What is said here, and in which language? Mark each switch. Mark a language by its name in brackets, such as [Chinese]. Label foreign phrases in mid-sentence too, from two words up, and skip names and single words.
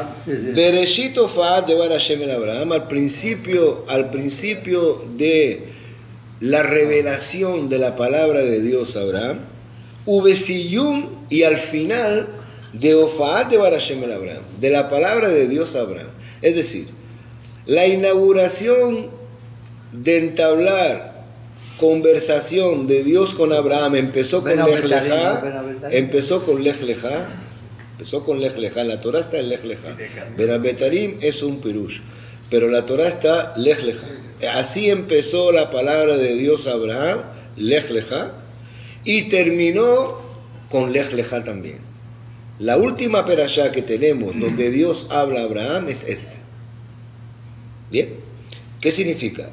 [Hebrew] בראשית הופעת דבר השם אל אברהם, [Spanish] al principio de la revelación de la palabra de Dios a Abraham, Ubesiyum, y al final de [Hebrew] הופעת דבר השם אל אברהם, [Spanish] de la palabra de Dios a Abraham. Es decir, la inauguración de entablar conversación de Dios con Abraham empezó con Lech Lecha, empezó con Lech Lecha, la Torah está en Lech Lecha. Benabetarim es un pirush, pero la Torah está Lech Lecha. Así empezó la palabra de Dios a Abraham, Lech Lecha, y terminó con Lech Lecha también. La última perashá que tenemos donde Dios habla a Abraham es esta. ¿Bien? ¿Qué significa?